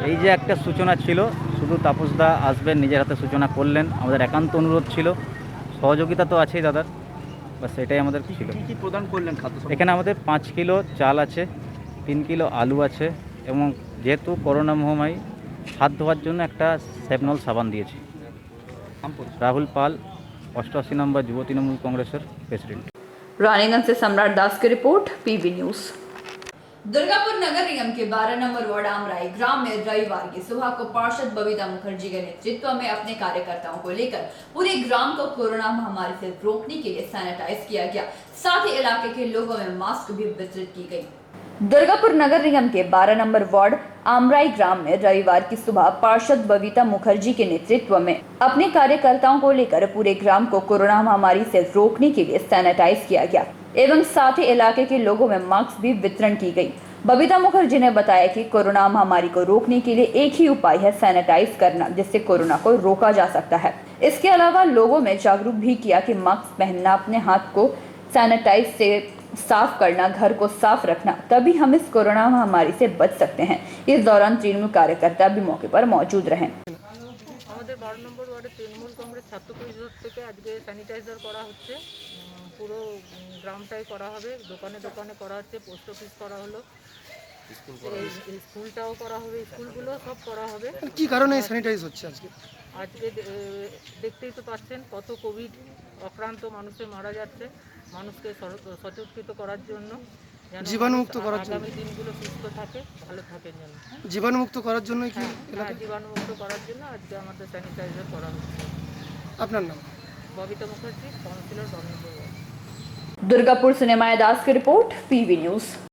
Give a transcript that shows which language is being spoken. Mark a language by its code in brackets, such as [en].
[bn] এই যে একটা সূচনা ছিল, শুধু তাপসদা আসবেন, নিজের হাতে সূচনা করলেন, আমাদের একান্ত অনুরোধ ছিল, সহযোগিতা তো আছেই দাদার, বাস এটাই আমাদের ছিল। কি প্রদান করলেন খাদ্য? এখানে আমাদের 5 কিলো চাল আছে, 3 কিলো আলু আছে, এবং যেহেতু করোনা মহামারী, হাত ধোয়ার জন্য একটা সেভনল সাবান দিয়েছি। রাহুল পাল, 88 নম্বর যুব তৃণমূল কংগ্রেসের प्रेसिडेंट। [hi] रानीगंज से सम्राट दास की रिपोर्ट, पीवी न्यूज। दुर्गापुर नगर निगम के 12 नंबर वार्ड आमराई ग्राम में रविवार की सुबह को पार्षद बबीता मुखर्जी के नेतृत्व में अपने कार्यकर्ताओं को लेकर पूरे ग्राम को कोरोना महामारी से रोकने के लिए सैनिटाइज किया गया। साथ ही इलाके के लोगों में मास्क भी वितरित की गई। दुर्गापुर नगर निगम के 12 नंबर वार्ड आमराई ग्राम में रविवार की सुबह पार्षद बबीता मुखर्जी के नेतृत्व में अपने कार्यकर्ताओं को लेकर पूरे ग्राम को कोरोना महामारी से रोकने के लिए सैनिटाइज किया गया एवं साथ ही इलाके के लोगों में मास्क भी वितरण की गई। बबीता मुखर्जी ने बताया कि कोरोना महामारी को रोकने के लिए एक ही उपाय है सैनिटाइज करना, जिससे कोरोना को रोका जा सकता है। इसके अलावा लोगों में जागरूक भी किया कि मास्क पहनना, अपने हाथ को सैनिटाइज से साफ करना, घर को साफ रखना, तभी हम इस कोरोना महामारी से बच सकते हैं। इस दौरान तृणमूल कार्यकर्ता भी मौके पर मौजूद रहे। [bn] আমাদের 12 নম্বর ওয়ার্ডে তৃণমূল কংগ্রেস ছাত্র পরিষদ থেকে আজকে স্যানিটাইজার করা হচ্ছে, পুরো গ্রামটাই করা হবে, দোকানে দোকানে করা হচ্ছে, পোস্ট অফিস করা হলো, স্কুলটাও করা হবে, স্কুলগুলো সব করা হবে। কি কারণে স্যানিটাইজ হচ্ছে আজকে? আজকে দেখতেই তো পাচ্ছেন কত কোভিড আক্রান্ত মানুষে মারা যাচ্ছে, মানুষকে সচেতন করার জন্য, যেন জীবাণুমুক্ত করার জন্য, আগামী দিনগুলো সুস্থ থাকে, ভালো থাকেন যেন। জীবাণুমুক্ত করার জন্যই কি হ্যাঁ, জীবাণুমুক্ত করার জন্য আজকে আমাদের স্যানিটাইজার করা হচ্ছে। আপনার নাম? [hi] Babita Mukherjee, councillor 12 number ward. Durgapur से निमाया दास की रिपोर्ट, पीवी न्यूज।